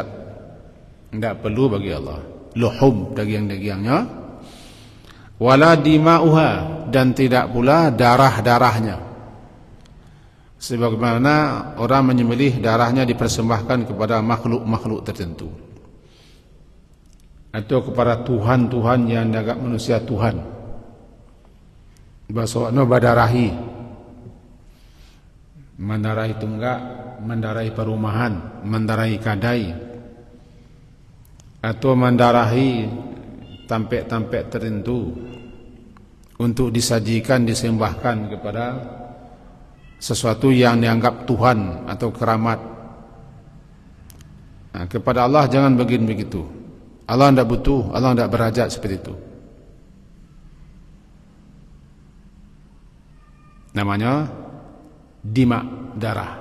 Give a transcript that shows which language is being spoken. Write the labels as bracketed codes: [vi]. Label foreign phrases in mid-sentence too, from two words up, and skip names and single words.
[id] Tidak perlu bagi Allah luhub, daging-dagingnya, [ar] wala dima'uha, [id] dan tidak pula darah-darahnya. Sebagaimana orang menyembelih, darahnya dipersembahkan kepada makhluk-makhluk tertentu atau kepada Tuhan-Tuhan yang dianggap manusia Tuhan. Bahasa badarahi, mendarahi tunggak, mendarahi perumahan, mendarahi kadai, atau mendarahi tampek-tampek tertentu untuk disajikan, disembahkan kepada sesuatu yang dianggap Tuhan atau keramat. Nah, kepada Allah jangan begitu. Allah tidak butuh, Allah tidak berhajat seperti itu. Namanya dima, darah.